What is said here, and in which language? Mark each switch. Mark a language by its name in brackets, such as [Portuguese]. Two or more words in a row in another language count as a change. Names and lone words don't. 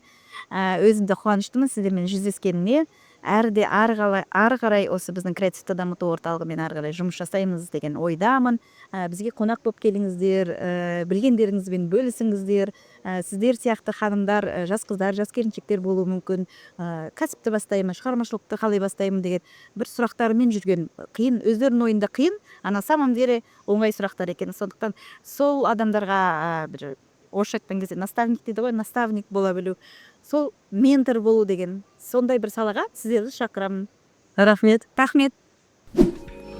[Kazakh] Өзімді қуаныштымын сіздермен жүздескеніме. Әрі қарай осы біздің креативті дамыту орталығымен әрі қарай жұмыс жасаймыз деген ойдамын. Бізге қонақ болып келіңіздер, білгендеріңізбен бөлісіңіздер. Сіздер сияқты ханымдар, жас қыздар, жас келіншектер болуы мүмкін. Кәсіпті бастаймын, шығармашылықты қалай бастаймын деген бір сұрақтарымен жүрген, қиын, өздерінің ойында қиын, [Russian] на самом деле [Kazakh] оңай сұрақтар екен. Сондықтан сол адамдарға бір орысша айтқан кезде наставник дейді ғой, наставник бола білу, сол ментор болу деген сондай бір салаға сіздерді шақырамын. Рахмет. Рахмет.